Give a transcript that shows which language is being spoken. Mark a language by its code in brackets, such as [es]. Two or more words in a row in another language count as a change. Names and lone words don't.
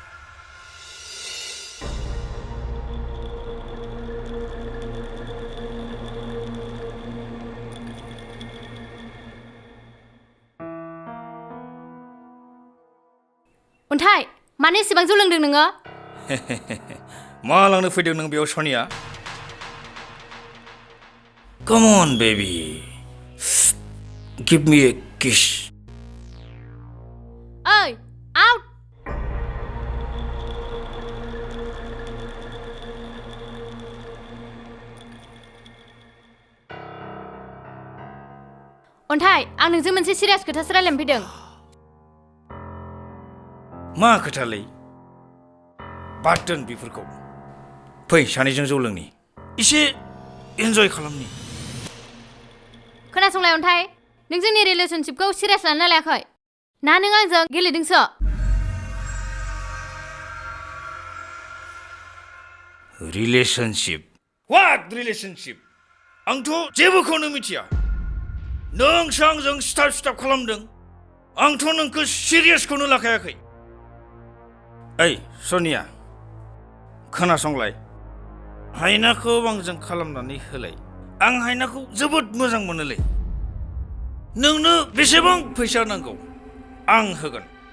[brx] अन्थाइ मानो एसेबां जौ लोंदों नोङो मा लांनो फैदों नों बेयाव सनिया [en] Come on, baby. Give me a kiss. Ơi, out! [brx] अन्थाइ आं नोंजों मोनसे सिरियास खोथासो रायलायनो फैदों मा खोथालै बाद दोन बेफोरखौ फै सानैजों जौ लोंनि एसे एन्जय खालामनि खोनासंलाय अन्थाइ नों जोंनि रिलेशनशिपखौ सिरियास लानो लायाखै ना नों आंजों गेलेदोंसो [en] रिलेशनशिप What relationship? [brx] आंथ' जेबोखौनो मिथिया नोंसो आंजों स्टार्ट खालामदों आंथ' नोंखौ सिरियासखौनो लाखायाखै ओइ सनिया खोनासंलाय हायनाखौ आंजों खालामनानै होलाय आं हायनाखौ जोबोद मोजां मोनोलै नोंनो बेसेबां फैसा नांगौ आं होगोन